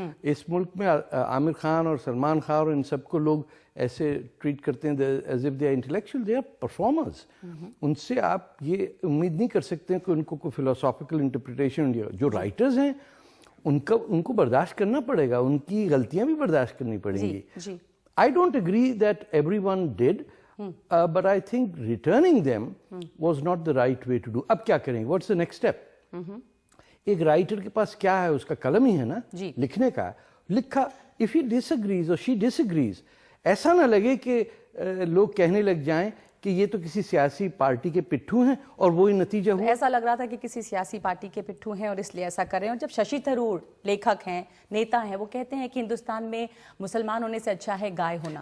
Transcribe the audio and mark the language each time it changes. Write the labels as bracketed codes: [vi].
[hi] इस मुल्क में आमिर खान और सलमान खान और इन सबको लोग ऐसे ट्रीट करते हैं [en] As if they are intellectual, they are performers. [hi] उनसे आप ये उम्मीद नहीं कर सकते कि उनको कोई फिलोसॉफिकल इंटरप्रिटेशन। जो राइटर्स हैं उनको बर्दाश्त करना पड़ेगा, उनकी गलतियां भी बर्दाश्त करनी पड़ेंगी। [en] I don't agree that everyone did, but I think returning them was not the right way to do. [hi] अब क्या करेंगे? [en] What's the next step? [hi] एक राइटर के पास क्या है? उसका कलम ही है ना लिखने का। लिखा, [en] if he disagrees or she disagrees, [hi] ऐसा ना लगे कि लोग कहने लग जाएं कि ये तो किसी सियासी पार्टी के पिट्ठू हैं और वही नतीजा हुआ। ऐसा लग रहा था कि किसी सियासी पार्टी के पिट्ठू हैं और इसलिए ऐसा कर रहे हैं। और जब शशि थरूर लेखक हैं, नेता हैं, वो कहते हैं कि हिंदुस्तान में मुसलमान होने से अच्छा है गाय होना।